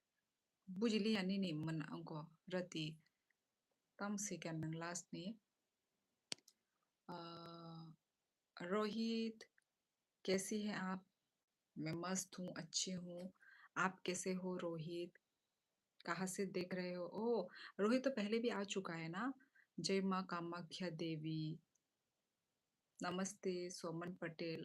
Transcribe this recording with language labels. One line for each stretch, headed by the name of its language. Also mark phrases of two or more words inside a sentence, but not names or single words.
Bodo: bujili ya nini man angko rati tam sikan nang last ni रोहित,
Hindi: कैसी हैं आप? मैं मस्त हूँ, अच्छी हूँ। आप कैसे हो रोहित? कहाँ से देख रहे हो? ओह! रोहित तो पहले भी आ चुका है ना? जय माँ कामाख्या देवी। नमस्ते सोमन पटेल।